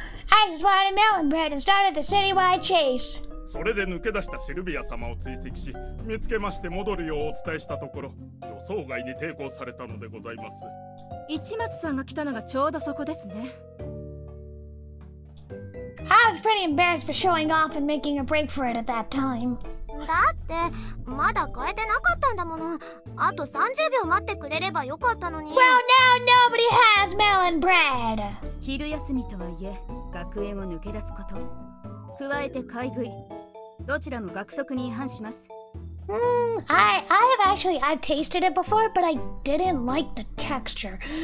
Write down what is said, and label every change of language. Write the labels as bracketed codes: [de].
[en] I just wanted melon bread and started the citywide chase. [ja] それで抜け出したシルビア様を追跡し、見つけまして戻るようお伝えしたところ、予想外に抵抗されたのでございます。市松さんが来たのがちょうどそこですね。 [en] I was pretty embarrassed for showing off and making a break for it at that time. [ja] だってまだ変えてなかったんだもの。あと30秒待ってくれればよかったのに。 [en] Well, now nobody has melon bread. [ja] 昼休みとはいえ学園を抜け出すこと、加えて買い食い、どちらも学則に違反します。 [en] I've tasted it before, but I didn't like the texture.